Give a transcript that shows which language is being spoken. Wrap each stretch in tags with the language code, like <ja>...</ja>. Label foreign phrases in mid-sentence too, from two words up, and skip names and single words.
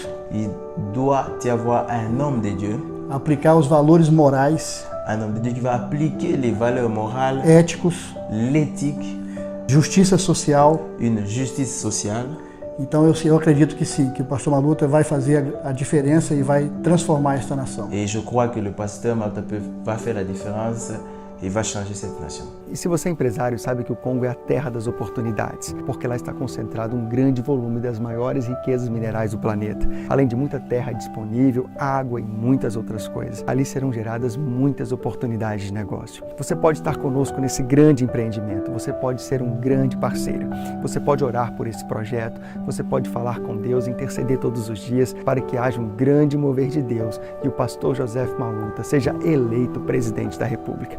<fr>Il doit y avoir un homme de Dieu.</fr> <pt>Aplicar os valores morais.</pt> <fr>Un homme de Dieu qui va appliquer les valeurs morales,</fr> <pt>éticos,</pt> <fr>l'éthique,</fr> <pt>justiça social,</pt> <fr>une justice sociale.</fr> <pt>Então eu acredito que sim, que o pastor Maluta vai fazer a diferença e vai transformar esta nação.</pt> <fr>Et je crois que le pasteur Maluta va faire la différence</fr> <pt>e vai</pt> <fr>changer cette nation.</fr> <pt>E se você é empresário, sabe que o Congo é a terra das oportunidades, porque lá está concentrado um grande volume das maiores riquezas minerais do planeta, além de muita terra disponível, água e muitas outras coisas. Ali serão geradas muitas oportunidades de negócio. Você pode estar conosco nesse grande empreendimento, você pode ser um grande parceiro, você pode orar por esse projeto, você pode falar com Deus e interceder todos os dias para que haja um grande mover de Deus e o pastor Joseph Maluta seja eleito presidente da República.</pt>